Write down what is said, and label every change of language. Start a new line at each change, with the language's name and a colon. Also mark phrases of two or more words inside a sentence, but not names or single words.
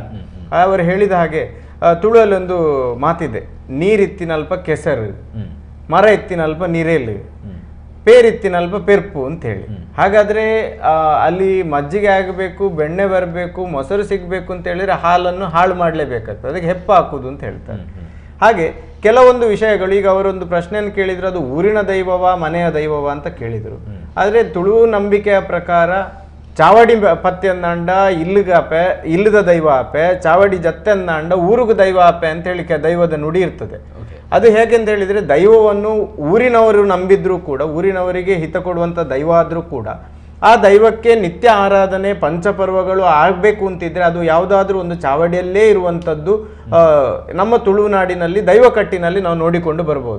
Kannada: ಅವರು ಹೇಳಿದ ಹಾಗೆ ತುಳುವಲ್ಲಿ ಒಂದು ಮಾತಿದೆ,
Tulu: ನೀರಿತ್ತಿನಲ್ಪ ಕೆಸರು, ಮರ ಎತ್ತಿನಲ್ಪ ನೀರೇಲು, ಪೇರಿತ್ತಿನಲ್ಪ ಪೆರ್ಪು
Kannada: ಅಂತ ಹೇಳಿ. ಹಾಗಾದ್ರೆ ಅಲ್ಲಿ ಮಜ್ಜಿಗೆ ಆಗಬೇಕು, ಬೆಣ್ಣೆ ಬರಬೇಕು, ಮೊಸರು ಸಿಗಬೇಕು ಅಂತ ಹೇಳಿದ್ರೆ ಹಾಲನ್ನು ಹಾಳು ಮಾಡಲೇಬೇಕಾಗ್ತದೆ, ಅದಕ್ಕೆ ಹೆಪ್ಪ ಹಾಕುದು ಅಂತ ಹೇಳ್ತಾರೆ. ಹಾಗೆ ಕೆಲವೊಂದು ವಿಷಯಗಳು, ಈಗ ಅವರೊಂದು ಪ್ರಶ್ನೆಯನ್ನು ಕೇಳಿದ್ರು, ಅದು ಊರಿನ ದೈವವ ಮನೆಯ ದೈವವ ಅಂತ ಕೇಳಿದರು. ಆದರೆ ತುಳು ನಂಬಿಕೆಯ ಪ್ರಕಾರ
Tulu: ಚಾವಡಿ ಪತ್ಯಂದಾಂಡ ಇಲ್ಲಿಗಾಪೆ ಇಲ್ಲದ ದೈವ ಆಪೆ, ಚಾವಡಿ ಜತ್ತೆಂದಾಂಡ ಊರುಗ ದೈವ ಆಪೆ
Kannada: ಅಂತ ಹೇಳಿ ದೈವದ ನುಡಿ ಇರ್ತದೆ. ಅದು ಹೇಗೆಂತ ಹೇಳಿದರೆ, ದೈವವನ್ನು ಊರಿನವರು ನಂಬಿದ್ರೂ ಕೂಡ, ಊರಿನವರಿಗೆ ಹಿತ ಕೊಡುವಂಥ ದೈವ ಆದರೂ ಕೂಡ, ಆ ದೈವಕ್ಕೆ ನಿತ್ಯ ಆರಾಧನೆ ಪಂಚಪರ್ವಗಳು ಆಗಬೇಕು ಅಂತಿದ್ರೆ ಅದು ಯಾವುದಾದ್ರೂ ಒಂದು ಚಾವಡಿಯಲ್ಲೇ ಇರುವಂಥದ್ದು ನಮ್ಮ ತುಳುನಾಡಿನಲ್ಲಿ ದೈವ ಕಟ್ಟಿನಲ್ಲಿ ನಾವು ನೋಡಿಕೊಂಡು ಬರ್ಬೋದು.